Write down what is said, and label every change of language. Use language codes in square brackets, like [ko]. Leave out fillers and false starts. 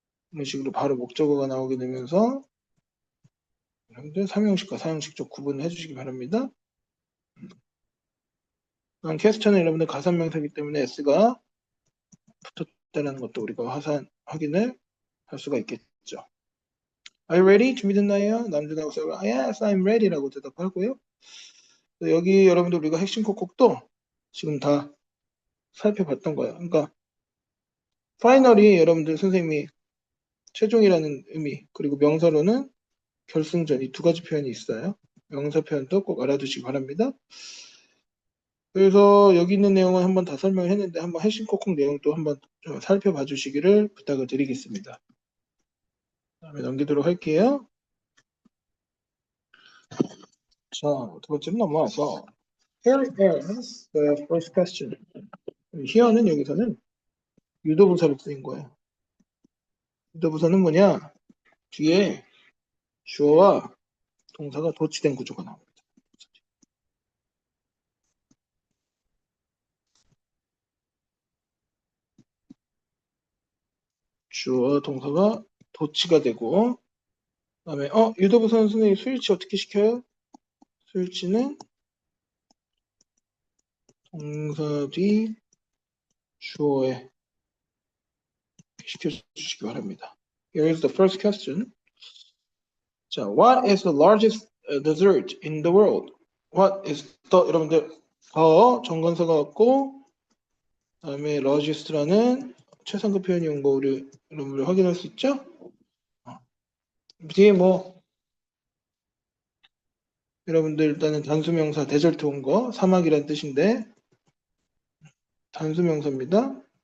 [ko] 이런 식으로 바로 목적어가 나오게 되면서 여러분들 삼형식과 사형식 쪽 구분을 해주시기 바랍니다. 퀘스천은 여러분들 가산명사이기 때문에 s가 붙었다는 것도 우리가 확인을 할 수가 있겠죠. [en] Are you ready? [ko] 준비됐나요? 남준하고 써요. [en] Yes, I'm ready [ko] 라고 대답하고요. 여기 여러분들 우리가 핵심 콕콕도 지금 다 살펴봤던 거예요. 그러니까 파이널이 여러분들 선생님이 최종이라는 의미 그리고 명사로는 결승전 이 두 가지 표현이 있어요. 명사 표현도 꼭 알아두시기 바랍니다. 그래서 여기 있는 내용은 한번 다 설명을 했는데 한번 핵심 콕콕 내용도 한번 좀 살펴봐 주시기를 부탁을 드리겠습니다. 다음에 넘기도록 할게요. 자, 두 번째로 넘어와서 [en] Here is the first question. [ko] here는 여기서는 유도분사로 쓰인 거예요. 유도부사는 뭐냐? 뒤에 주어와 동사가 도치된 구조가 나옵니다. 주어 동사가 도치가 되고 그다음에 유도부사는 선생님 수일치 어떻게 시켜요? 수일치는 동사 뒤 주어에 시켜주시기 바랍니다. [en] Here is the first question. [ko] 자, [en] what is the largest dessert in the world? What is the [ko] 여러분들 더 정관사가 왔고 그다음에 largest라는 최상급 표현이 온 거 우리 여러분들 확인할 수 있죠? 뒤에 뭐 여러분들 일단은 단수명사 데절트 온 거 사막이란 뜻인데 단수명사입니다.